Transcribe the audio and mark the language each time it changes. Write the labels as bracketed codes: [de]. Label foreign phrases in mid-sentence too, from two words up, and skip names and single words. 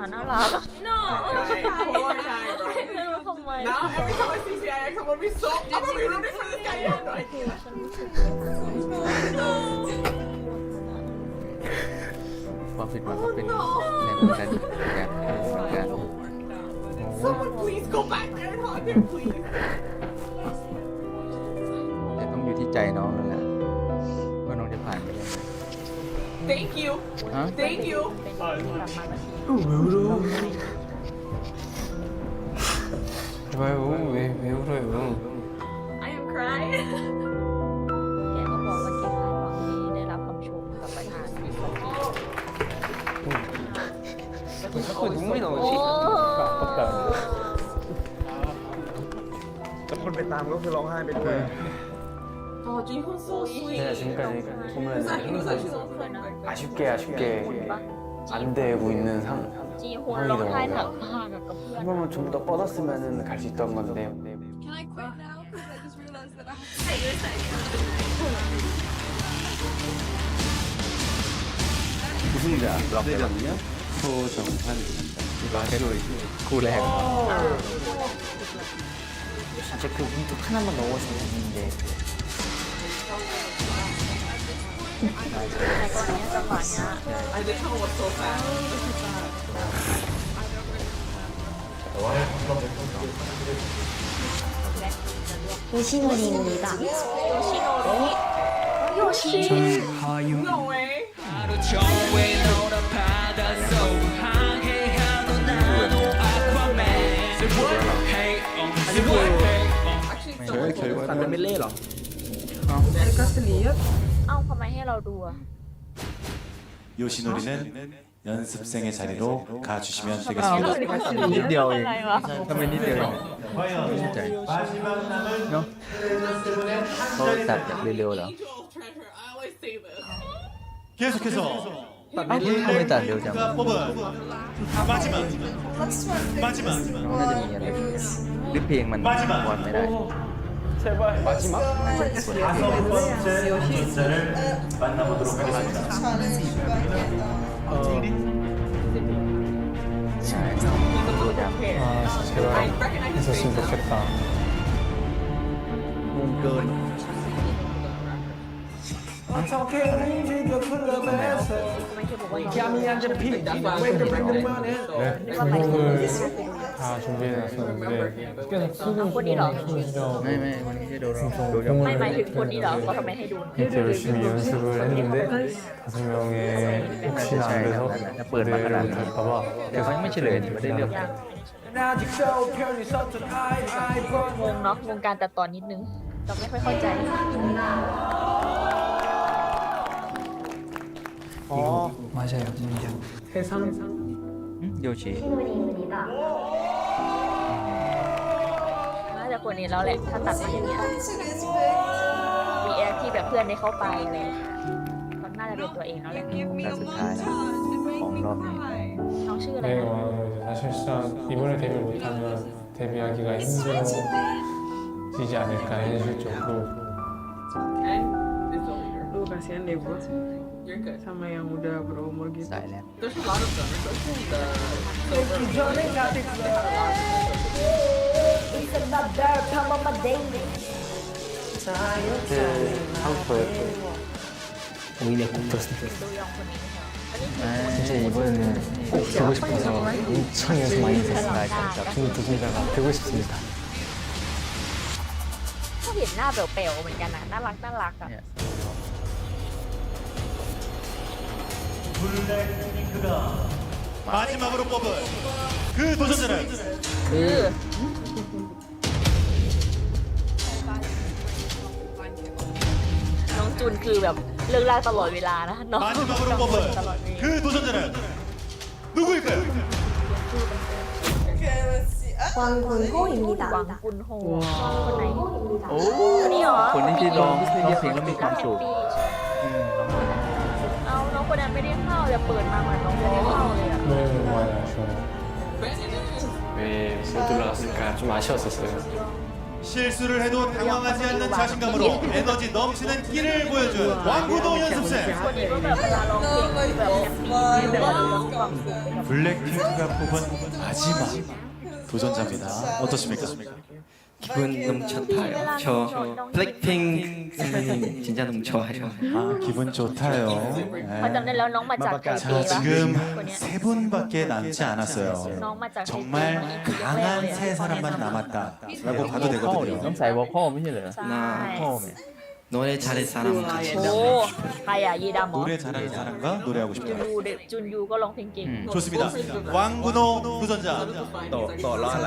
[th] รัก [en] No, okay, one time, bro. [th] ทำไม [en] Now every time I see CIX, I'm gonna be so. I'm gonna be rooting for this guy. You have no idea. [th] ความผิดหวังก็เป็นแรงกดดันเหมือนกัน [en] Someone please go back there and hug him, please. [th] แต่ต้องอยู่ที่ใจน้องนั่นแหละว่าน้องจะผ่านไปยังไง [en] Thank you. [th] ฮะ [en] Thank you. [th] เป็นคนที่แบบมาที [ko] 왜요? 왜 울어요? [en] I am crying. [th] แกก็บอกว่าแกคาดหวังที่ได้รับคำชมกับประธาน [ko] 자꾸 눈물이 [th] โอ้ [ko] 나오지? [th] แต่คนไปตามก็คือร้องไห้ไปด้วย [en] Oh, Jihoon's so sweet. [ko] 제가 지금까지 보면 [en] He's like she's on [ko] 아쉽게 안 되고 있는 [th] จีฮุนร้องไห้หนักมากกับเพื่อน [ko] 한 번만 좀 더 뻗었으면 갈 수 있던 건데 [en] Can I quit now? Because I just realized that I have [ko] 우승자 대전요 소정환입니다. [th] คู่แรก [ko] 진짜 그 문득 하나만 넣었으면 됐는데 [th] แต่ตอนนี้จังหวะเนี้ย [en] I did tell was so fast. [ko] 요시노리입니다. [en] No way. Actually, [ko] 저의 [th] ตัดเป็น [ko] 결과는 [th] เมดเล่เหรอ เอ้าทำไมให้เราดูอะ [ko] 요시노리는 연습생의 자리로 가주시면 되겠습니다. [th] นิดเดียวเอง อะไรวะ ทำไมนิดเดียวเอง ใจเนาะเขาตัดแบบเร็วๆเหรอ [en] angel of treasure. I always say this. [ko] 계속해서 [th] ตัดไม่ดี ทำไมตัดเร็วจัง [ko] 뽑은 마지막 [en] Let's try and figure [ko] 마지막 [th] น้องน่าจะมีอะไรหรือเพลงมันบอลไม่ได้ [ko] 마지막? 다섯 번째 도전자를 만나보도록 하겠습니다. [en] challenge by the [th] ใช่ดูจัง [ko] 아 제발 했었으면 좋겠다. [th] งงเกิน ทำไมเธอบอกว่าน้อง [en] That's why I was recommending. So, [ko] 네, 곡을 다 준비해놨었는데 계속 수능 수시라고 [th] ไม่คนนี้ไม่โดนหรอกดูจัง ไม่หมายถึงคนนี้เหรอเขาทำไมให้ดู [ko] 이렇게 열심히 연습을 했는데 5명에 혹시나 안 돼서 무대를 못할까봐 [th] แต่เขายังไม่เฉลยไม่ได้เลือก งงเนาะวงการตัดต่อนิดนึงเราไม่ค่อยเข้าใจ [ko] 맞아요. 해상. [th] โยชิ น่าจะคนนี้แล้วแหละถ้าตัดมาอย่างเงี้ย [en] It is big. [th] มีแอคที่แบบเพื่อนได้เข้าไปอะไรอย่างเลยมันน่าจะเป็นตัวเองแล้วแหละ [en] Give me [th] แต่ [en] a [th] สุดท้าย [en] montage and make me [ko] 엉덩이. [en] cry. [th] น้องชื่ออะไร [ko] 네, [th] นะ [ko] 사실상 이번에 데뷔 못하면 데뷔하기가 힘들어지지 않을까 현실적으로 [en] And this leader. [id] Lu kasihan deh bos [en] You're good. [id] sama yang udah berumur gitu. [th] สายแล้ว [en] There's a lot of them, especially the silver. [ko] 하우스에 오히려 꼭 들었으면 좋겠어. [th] ดูยองคนนี้ค่ะ [ko] 진짜 이번에는 꼭 되고 싶어서 엄청 연습 많이 했어요. 중국 도전자가 되고 싶습니다. [th] เขาเห็นหน้าเปลวๆเหมือนกันนะน่ารักน่ารักอ่ะ เนี่ย [ko] 블랙핑크가 마지막으로 뽑은 그 도전자는 [th] คือ น้องจุนคือแบบเลิกลากตลอดเวลานะน้อง [ko] 마지막으로 뽑은 그 도전자는 누구일까요? [en] Okay, let's see. Ah, [th] หวังกุนโฮคนไหน โอ้ คนนี้เหรอ คนนี้ที่ร้องเพลงแล้วมีความสุข เอาน้องคนนั้นไม่ได้เข้าแต่เปิดมาเหมือนน้องไม่ได้เข้าเลยอ่ะ [ko] 네, 많이 아쉬워요. 왜 못 올라갔을까 좀 아쉬웠었어요. 실수를 해도 당황하지 않는 자신감으로 에너지 넘치는 끼를 보여준 왕구도 연습생 [th] คนนี้ก็แบบเวลาร้องเพลงแบบแฮปปี้แบบว่ามีความสุขไปกับ [ko] 블랙핑크가 뽑은 마지막 도전자입니다. 어떻습니까? 기분 너무 좋다요. 저 블랙핑 선배님 진짜 너무 좋아요. 아 기분 좋다요. [th] พอจำได้แล้วน้องมาจากไทเป [ko] 자 [th] วะ [ko] 지금 [th] คนเนี้ย [ko] 세 분밖에 남지 않았어요. [th] น้องมาจากไทเป [ko] 정말 강한 세 사람만 남았다라고 봐도 [th] ต้อง [ko] 되거든요. [th] ใส่วอลคอลไม่ใช่เหรอ ใช่ คอลเนี่ย [ko] 노래 잘할 사람 같이 [th] โอ้ใครอะยีดำเหรอ [ko] 노래 잘하는 사람과 노래하고 [th] จุน [ko] 싶다. [th] ยูเด็กจุนยูก็ร้องเพลงเก่ง [ko] 좋습니다. 왕군호 도전자 [th] ต่อรอดละ